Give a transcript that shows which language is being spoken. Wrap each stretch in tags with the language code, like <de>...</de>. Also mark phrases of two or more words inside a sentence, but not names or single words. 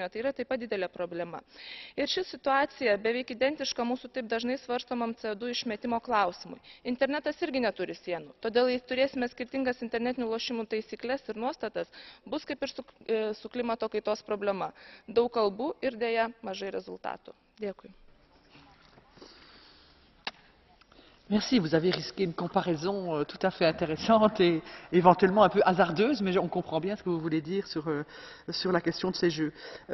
<lt>Tai yra taip pat didelė problema. Ir ši situacija beveik identiška mūsų taip dažnai svarstomam CO2 išmetimo klausimui. Internetas irgi neturi sienų. Todėl, jei turėsime skirtingas internetinių lošimų taisyklės ir nuostatas, bus kaip ir su klimato kaitos problema. Daug kalbų ir dėja mažai rezultatų. Dėkui.</lt> <fr>Merci, vous avez risqué une comparaison tout à fait intéressante et éventuellement un peu hasardeuse, mais on comprend bien ce que vous voulez dire sur la question de ces jeux.</fr>